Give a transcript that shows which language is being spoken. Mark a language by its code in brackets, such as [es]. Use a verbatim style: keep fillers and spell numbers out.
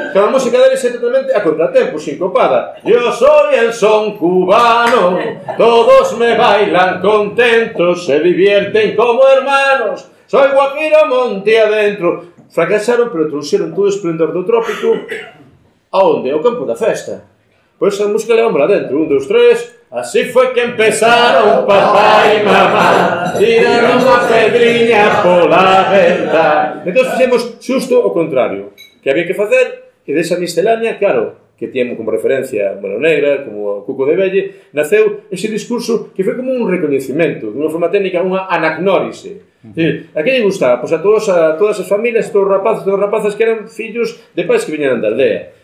[gl] Que a música deles é totalmente a contratempo, sincopada. [es] Yo soy el son cubano, todos me bailan contentos, se divierten como hermanos. Soy guajiro monte adentro. [gl] Fracasaron, pero trouxeron todo o esplendor do trópico. Aonde? Ao campo da festa. Pois a música levámosla dentro, un, dos, tres. [es] Así fue que empezaron papá y mamá, tiraron [gl] a pedriña pola venta. Entón fixemos xusto o contrario, que había que facer, que desa miscelánea, claro, que tiñemos como referencia a Mano Negra, como o Cuco de Velle, naceu ese discurso que foi como un recoñecimento, de unha forma técnica, unha anagnórise. Sí. A que lle gustaba? Pois a, todos, a todas as familias, todos os rapazes, todos os rapazes que eran fillos de pais que viñeran da aldea.